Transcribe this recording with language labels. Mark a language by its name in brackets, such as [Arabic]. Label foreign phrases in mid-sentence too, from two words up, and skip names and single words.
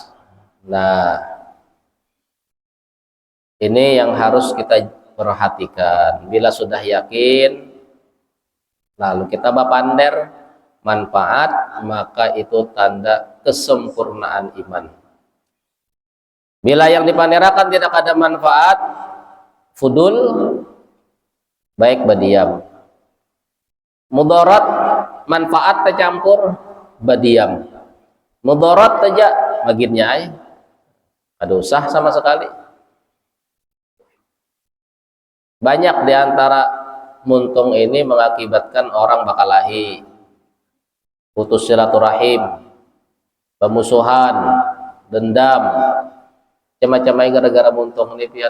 [Indonesian] Nah, ini yang harus kita perhatikan. [Banjar] Bila sudah yakin, lalu kita bapander manfaat, maka itu tanda kesempurnaan iman. Bila yang dipanderakan tidak ada manfaat, fudul, baik badiam. Mudarat, manfaat tercampur, badiam. Mudarat saja, baginnya ada usah sama sekali. Banyak diantara muntung ini mengakibatkan orang bakalahi, putus silaturahim, pemusuhan, dendam, macam-macam gara-gara muntung ini pian.